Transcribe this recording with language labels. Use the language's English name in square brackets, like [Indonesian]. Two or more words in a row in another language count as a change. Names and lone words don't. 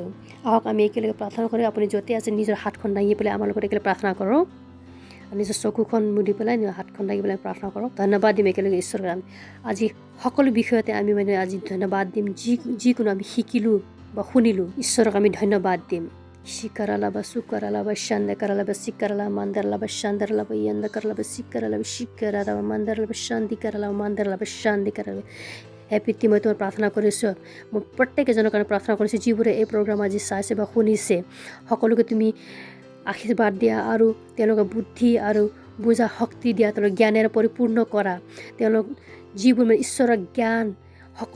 [Assamese] আহক আমি একেলগে প্ৰাৰ্থনা কৰি, আপুনি য'তে আছে নিজৰ হাতখন দাঙি পেলাই আমাৰ লগত একেলগে প্ৰাৰ্থনা কৰক। নিজৰ চকুখন মুদি পেলাই হাতখন দাঙি পেলাই প্ৰাৰ্থনা কৰক। ধন্যবাদ দিম একেলগে ঈশ্বৰৰ। আজি সকলো বিষয়তে আমি মানে আজি ধন্যবাদ দিম। যিকোনো আমি শিকিলোঁ বা শুনিলোঁ, ঈশ্বৰক আমি ধন্যবাদ দিম। Shikaralaba sukaralaba shandakaralaba sikaralaba mandaralaba shandaralaba yandakaralaba sikaralaba shikaralaba mandaralaba shandikaralaba mandaralaba shandikaralaba হে পিতৃ মই তোমাৰ প্ৰাৰ্থনা কৰিছোঁ মই প্ৰত্যেকজনৰ কাৰণে প্ৰাৰ্থনা কৰিছোঁ যিবোৰে এই প্ৰগ্ৰাম আজি চাইছে বা শুনিছে সকলোকে তুমি আশীৰ্বাদ দিয়া আৰু তেওঁলোকৰ বুদ্ধি আৰু বুজা শক্তি দিয়া তেওঁলোক জ্ঞানেৰে পৰিপূৰ্ণ কৰা তেওঁলোক যিবোৰ মানে ঈশ্বৰৰ জ্ঞান সকলো